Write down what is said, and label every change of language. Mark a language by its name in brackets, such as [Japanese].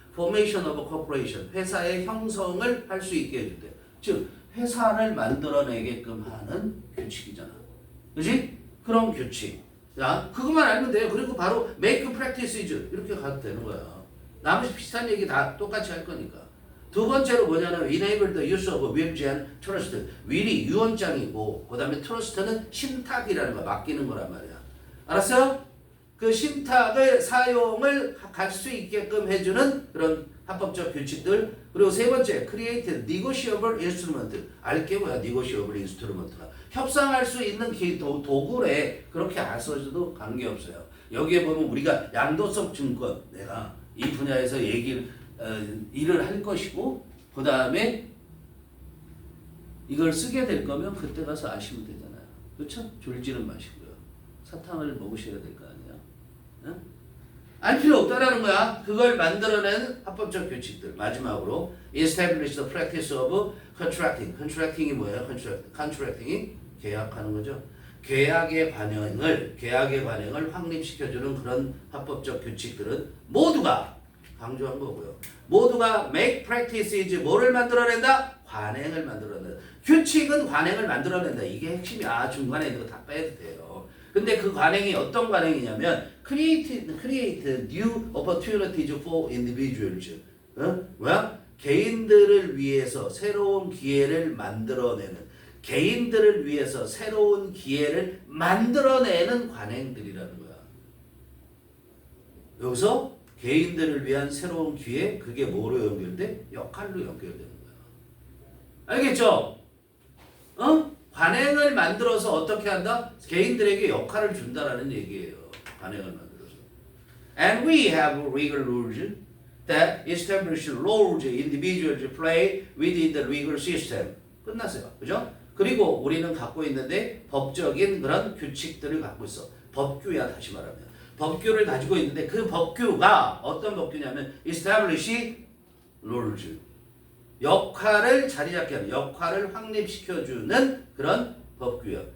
[English] formation of a corporation, [Korean] 회사의 형성을 할 수 있게 해준대. 즉 회사를 만들어내게끔 하는 규칙이잖아. 그지? 그런 규칙. 자, 그것만 알면 돼요. 그리고 바로 [English] make practices [Korean] 이렇게 가도 되는 거야. 나머지 비슷한 얘기 다 똑같이 할 거니까. 두 번째로 뭐냐면 [English] enable the use of will and trust. [Korean] will이 유언장이고 그 다음에 trust는 신탁이라는 거, 맡기는 거란 말이야. 알았어요? 그 신탁을 사용을 갈 수 있게끔 해주는 그런 합법적 규칙들. 그리고 세 번째, [English] create negotiable instrument. [Korean] 알게 뭐야, negotiable instrument가. 협상할 수 있는 도구래. 그렇게 안 써줘도 관계없어요. 여기에 보면 우리가 양도성 증권, 내가 이 분야에서 일을 할 것이고, 그 다음에 이걸 쓰게 될 거면 그때 가서 아시면 되잖아요. 그렇죠? 졸지는 마시고요. 사탕을 먹으셔야 될 거 아니에요. 응? 알 필요 없다라는 거야. 그걸 만들어낸 합법적 규칙들. 마지막으로 [English] establish the practice of contracting. [Korean] contracting이 뭐예요? contracting이 계약하는 거죠. 계약의 관행을 확립시켜주는 그런 합법적 규칙들은 모두가 강조한 거고요. 모두가 [English] make practices, [Korean] 뭐를 만들어낸다? 관행을 만들어낸다. 규칙은 관행을 만들어낸다. 이게 핵심이야. 중간에 있는 거 다 빼도 돼요. 근데 그 관행이 어떤 관행이냐면 [English] create new opportunities for individuals. [Korean] 뭐야? 개인들을 위해서 새로운 기회를 만들어내는, 개인들을 위해서 새로운 기회를 만들어내는 관행들이라는 거야. 여기서 개인들을 위한 새로운 기회, 그게 뭐로 연결돼? 역할로 연결되는 거야. 알겠죠? 관행을 만들어서 어떻게 한다? 개인들에게 역할을 준다라는 얘기예요. 관행을 만들어서. [English] And we have legal rules that establish roles individuals play within the legal system. [Korean] 끝났어요. 그죠? 그리고 우리는 갖고 있는데 법적인 그런 규칙들을 갖고 있어. 법규야, 다시 말하면. 법규를 가지고 있는데 그 법규가 어떤 법규냐면 [English] establish rules. [Korean] 역할을 자리 잡게 하는, 역할을 확립시켜주는 그런 법규예요.